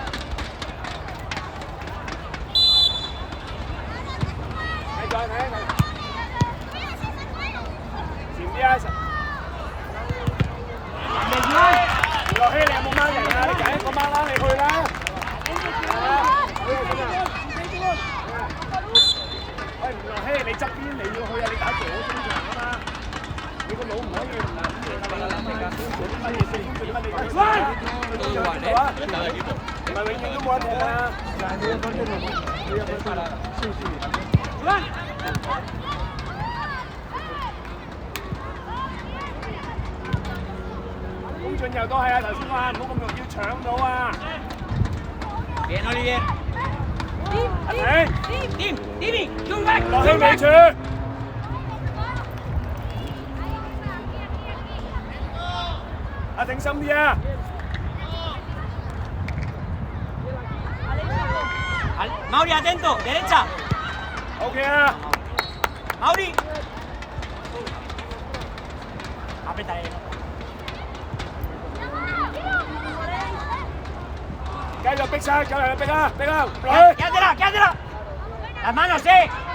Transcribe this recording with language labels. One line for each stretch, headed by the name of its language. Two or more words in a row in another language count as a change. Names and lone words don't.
Cantonese: Lò Hy 你有冇掹人啊？你揀一個掹啦，你去啦。喂，羅希你側邊你要去啊！你打左中場啊嘛，你個腦唔可以唔諗嘢㗎。做啲乜嘢先？做啲乜你睇先？唔係永遠都冇得踢啊！公進又都係啊！頭先話唔好咁容易搶到啊！
Spanish: Bien,
English: Olivier. Timmy, you're back.
Cantonese: 羅希未處。定心啲啊！
Spanish: Mauri, atento, derecha.
Cantonese: OK 啊！
Spanish: Mauri. Apriétale.
Cantonese: 繼續逼曬，繼續逼啊！逼啊！
Spanish: Quédatela. Las manos, Hepo，